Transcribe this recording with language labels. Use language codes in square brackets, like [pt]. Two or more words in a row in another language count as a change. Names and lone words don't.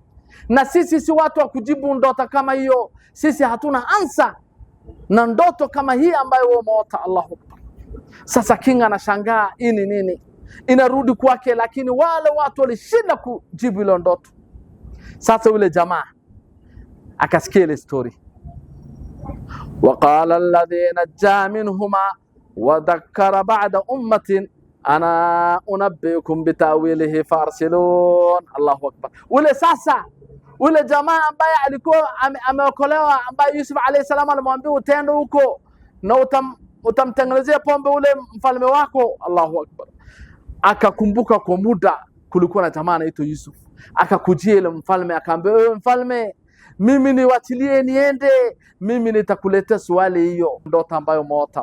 [sw] Na sisi si watu wa kujibu ndoto kama hiyo. Sisi hatuna ansa na ndoto kama hii ambayo wewe umeota. [ar] الله أكبر. [sw] Sasa king anashangaa ini nini? Inarudi kwake, lakini wale watu walishinda kujibu ile ndoto. Sasa yule jamaa akasikia ile story. [ar] وقال الذي نجا منهما وذكر بعد أمة أنا أنبئكم بتأويله فارسلون. الله أكبر. [sw] ule sasa ule jamaa ambaye alikuwa ameokolewa, ambaye Yusuf [ar] عليه السلام [sw] alimwambia utende huko na utamtengenezea pombe ule mfalme wako. [ar] الله أكبر. [sw] Akakumbuka kwa muda kulikuwa na jamaa anaitwa Yusuf. Akakujia ile mfalme akaambia, wewe mfalme, mimi niwachilie niende, mimi nitakuletea swali hiyo ndoto ambayo umeota.